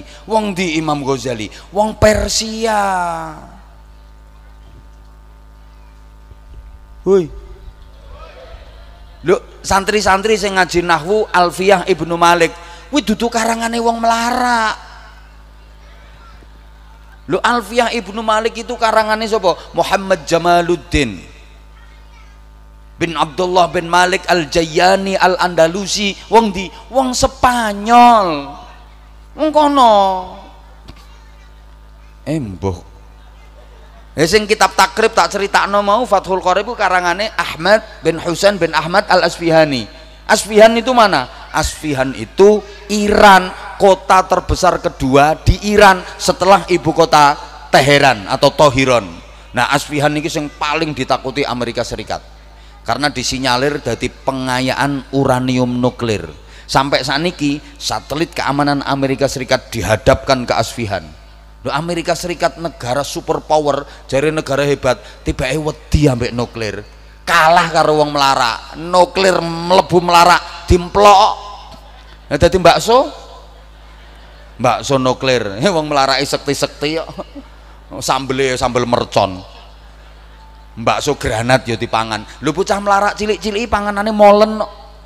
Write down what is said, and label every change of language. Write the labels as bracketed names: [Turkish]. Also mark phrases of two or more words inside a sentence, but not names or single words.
[Javanese] Wong di Imam Ghazali? Wong Persia. Hoi. Lho, santri-santri sing ngaji nahwu Alfiyah Ibnu Malik kuwi dudu karangane wong melarat. Lho, Alfiyah Ibnu Malik itu karangane sapa? Muhammad Jamaluddin bin Abdullah bin Malik Al-Jayyani Al-Andalusi. Wong di? Wong Spanyol. Wong kono. Embuh. Sing kitab takrib tak critakno mau Fathul Qorib itu karangane Ahmad bin Husain bin Ahmad Al-Asfihani. [Indonesian] Asfihan itu mana? Asfihan itu Iran, kota terbesar kedua di Iran setelah ibu kota Teheran atau Tohiron. Nah, Asfihan ini yang paling ditakuti Amerika Serikat karena disinyalir dari pengayaan uranium nuklir. Sampai saat ini satelit keamanan Amerika Serikat dihadapkan ke Asfihan. [Javanese] Loh, Amerika Serikat negara superpower, jari negara hebat, tiba-tiba wedi ambek nuklir, kalah karo wong melarat, nuklir mlebu melarat dimplok. Nah, dadi bakso nuklir, wong melarat sekti-sekti kok. Sambel mercon. Bakso granat ya dipangan. Lho, bocah melarat cilik-cilik panganane molen kok.